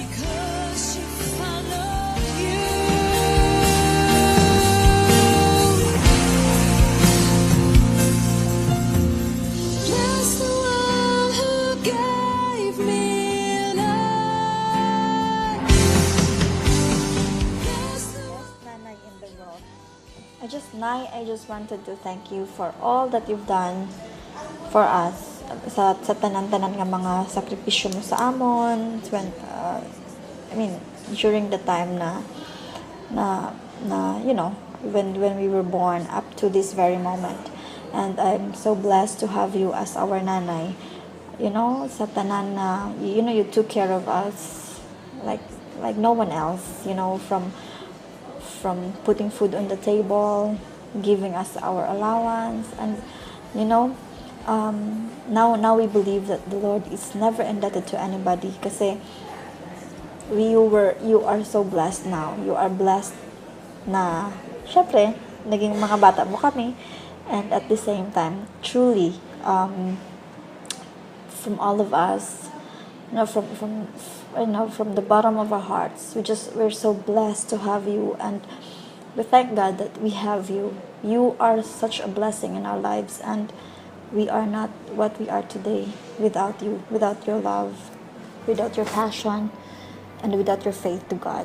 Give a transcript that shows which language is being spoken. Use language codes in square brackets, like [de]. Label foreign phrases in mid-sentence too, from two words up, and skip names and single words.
[en] Because she followed you. Bless the one who gave me life. Bless the Best nanay in the world. I just wanted to thank you for all that you've done for us. [hil] Sa tanan-tanan nga mga sakripisyo mo sa amon, [en] when during the time na you know, when we were born up to this very moment. And I'm so blessed to have you as our nanay. You know, [hil] sa tanan na [en] you took care of us like no one else, you know, from putting food on the table, giving us our allowance, and you know, now we believe that the Lord is never indebted to anybody kasi you are so blessed now. You are blessed [tl] na syempre naging mga bata mo kami, [en] and at the same time truly from all of us, you know, from the bottom of our hearts, we're so blessed to have you, and we thank God that we have you. You are such a blessing in our lives, and we are not what we are today without you, without your love, without your passion, and without your faith to God.